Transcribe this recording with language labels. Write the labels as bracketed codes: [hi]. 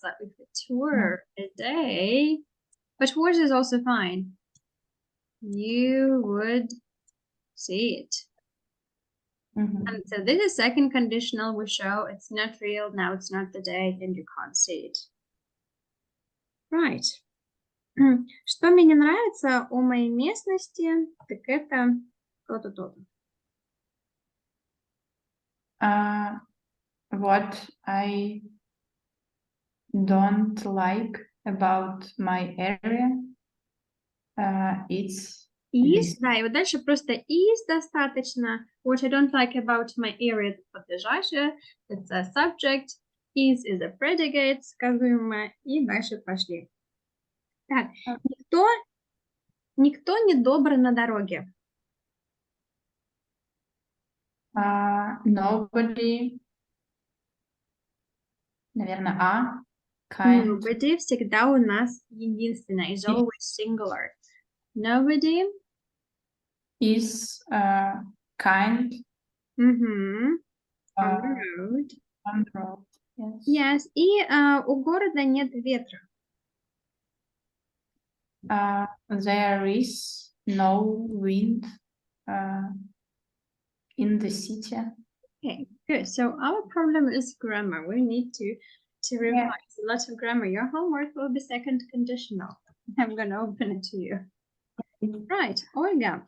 [en] So if it were a day, but was is also fine. You would see it. And so this is second conditional. We show it's not real. Now it's not the day, and you can't see it. Right. [ru] Что мне не нравится у моей местности, так это то-то, то-то. [en] What I don't like about my area, it's [ru] Is, да, и вот дальше просто is достаточно. [en] What I don't like about my area, [ru] это подлежащее, [en] it's a subject, is a predicate, [ru] сказуемое, и дальше пошли. Так, никто не добр на дороге. [en] Nobody, [ru] наверное, [en] kind. [ru] Nobody всегда у нас единственное, [en] is always singular. Nobody Is kind on the on road. the road. Yes, [ru] и у города нет ветра. [en] There is no wind in the city. Okay, good. So our problem is grammar. We need to revise a lot of grammar. Your homework will be second conditional. I'm going to open it to you. Right, Olga.